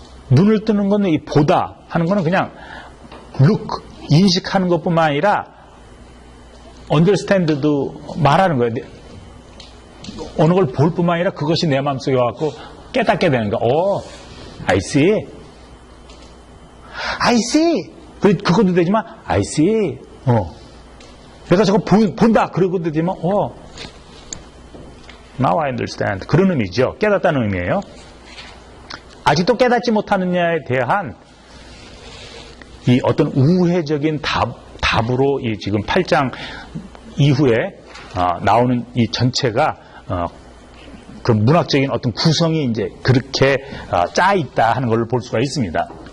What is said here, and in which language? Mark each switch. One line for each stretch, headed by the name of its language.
Korean: 눈을 뜨는 건 이 보다 하는 거는 그냥 look, 인식하는 것뿐만 아니라 understand도 말하는 거예요. 어느 걸 볼 뿐만 아니라 그것이 내 마음속에 와서 깨닫게 되는 거.
English: I see. I see.
Korean: 그것도 되지만
English: I see.
Korean: 내가 저거 본다. 그러고도 되지만
English: now I understand.
Korean: 그런 의미죠. 깨닫다는 의미예요. 아직도 깨닫지 못하느냐에 대한 이 어떤 우회적인 답으로 이 지금 8장 이후에 나오는 이 전체가 그 문학적인 어떤 구성이 이제 그렇게 짜 있다 하는 걸 볼 수가 있습니다.